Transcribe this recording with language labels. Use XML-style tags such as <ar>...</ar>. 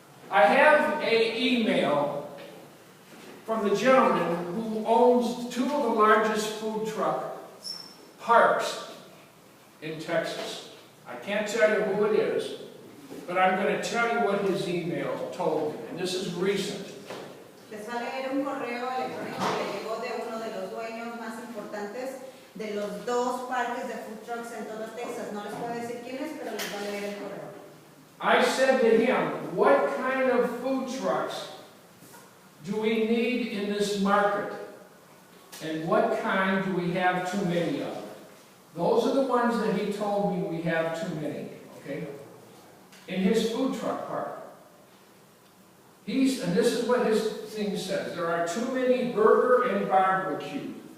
<en>I have an email from the gentleman who owns 2 of the largest food truck parks in Texas. I can't tell you who it is, but I'm going to tell you what his email told me, and this is recent.</en> <es>Les va a leer un correo electrónico que le llegó de uno de los dueños más importantes de los 2 parques de food trucks en todo Texas. No les puedo decir quién es, pero les va a leer el correo.</es> <en>I said to him, what kind of food trucks do we need in this market? And what kind do we have too many of? Those are the ones that he told me we have too many, okay? In his food truck park. And this is what his thing says, there are too many burger and barbecue.</en>